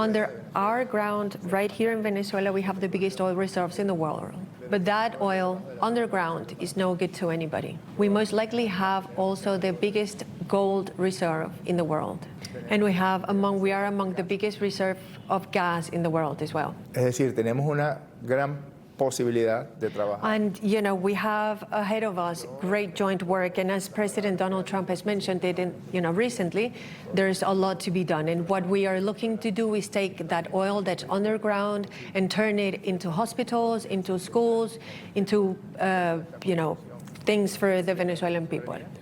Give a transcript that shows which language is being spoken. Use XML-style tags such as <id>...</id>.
<en>Under our ground, right here in Venezuela, we have the biggest oil reserves in the world. But that oil underground is no good to anybody. We most likely have also the biggest gold reserve in the world. And we are among the biggest reserve of gas in the world as well.</en> <es>Es decir, tenemos una gran posibilidad de trabajar.</es> <en>And, we have ahead of us great joint work. And as President Donald Trump has mentioned it, recently, there's a lot to be done. And what we are looking to do is take that oil that's underground and turn it into hospitals, into schools, into, things for the Venezuelan people.</en>